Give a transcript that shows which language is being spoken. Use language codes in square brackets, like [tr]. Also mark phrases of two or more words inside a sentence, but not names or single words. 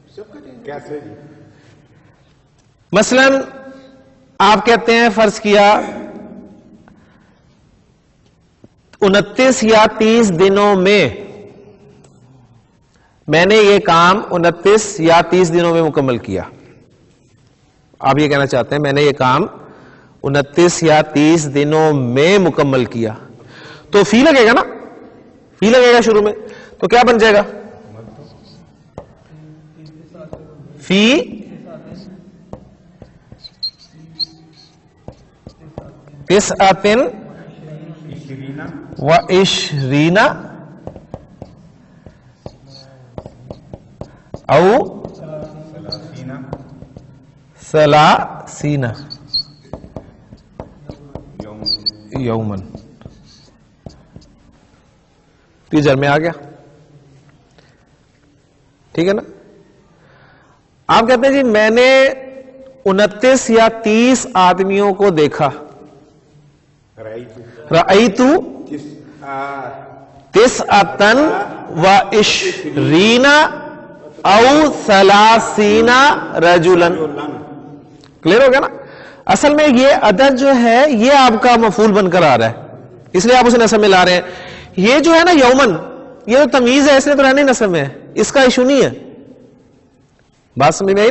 [ur] مثلا آپ کہتے ہیں فرض کیا 29 یا 30 دنوں میں نے یہ کام 29 یا 30 دنوں میں مکمل کیا. آپ یہ کہنا چاہتے ہیں میں نے یہ کام 29 یا 30 دنوں میں مکمل کیا تو فی لگے گا نا. فی لگے گا شروع میں تو کیا بن جائے گا؟ [ar] فی تسعۃ و عشرین او ثلاثین یومن. [ur] ٹیچر میں آ گیا. ٹھیک ہے نا. آپ کہتے ہیں جی میں نے 29 یا 30 آدمیوں کو دیکھا. [ar] رأیتو تسعتن و عشرین او ثلاثین رجلن. [ur] کلیئر ہو گیا نا؟ اصل میں یہ عدد جو ہے یہ آپ کا مفعول بن کر آ رہا ہے، اس لیے آپ اسے نصب میں لا رہے ہیں. یہ جو ہے نا یومن، یہ تو تمیز ہے، اس لیے تو رہنے نصب میں ہے، اس کا ایشو نہیں ہے. بات سمجھ میں آئی نا؟